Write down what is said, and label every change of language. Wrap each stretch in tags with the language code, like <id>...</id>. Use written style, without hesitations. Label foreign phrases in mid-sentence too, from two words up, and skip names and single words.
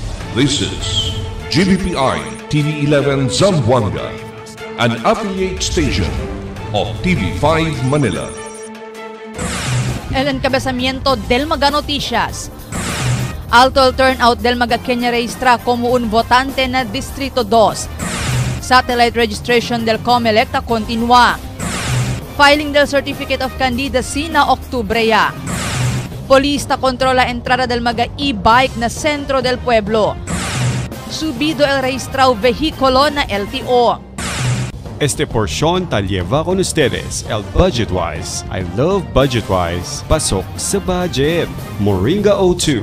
<en>This is GBPI TV11 Zamboanga, an affiliate station of TV5 Manila.</en> <cbk>El encabezamiento del Maga Noticias. Alto el turnout del Maga Kenya registra como un votante na Distrito 2.</cbk> <en>Satellite registration</en> <cbk>del COMELEC continua. Filing del</cbk> <en>Certificate of Candidacy</en> <cbk>na Oktubre ya. Polista controla entrada del Maga e-bike na Centro del Pueblo. Subido el registrado vehículo na LTO. Este porción tal lleva con ustedes el Budgetwise.</cbk> <en>I love Budgetwise.</en> <tl>Pasok sa budget.</tl> <en>Moringa O2.</en>